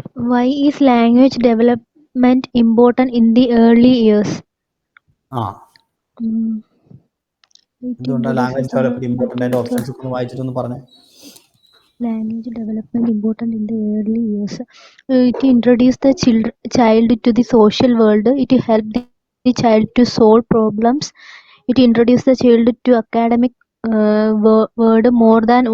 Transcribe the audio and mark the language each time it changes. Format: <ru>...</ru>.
<en>Why is language development important in the early years?</en> <ml>എന്തുകൊണ്ടാണ് language development important? അതിന്റെ options ഒന്ന് വായിച്ചിട്ടൊന്ന് പറഞ്ഞേ.</ml> <en>Language development important in the early years. It introduces the child to the social world. It helps the child to solve problems. It introduces the child to academic word more than</en>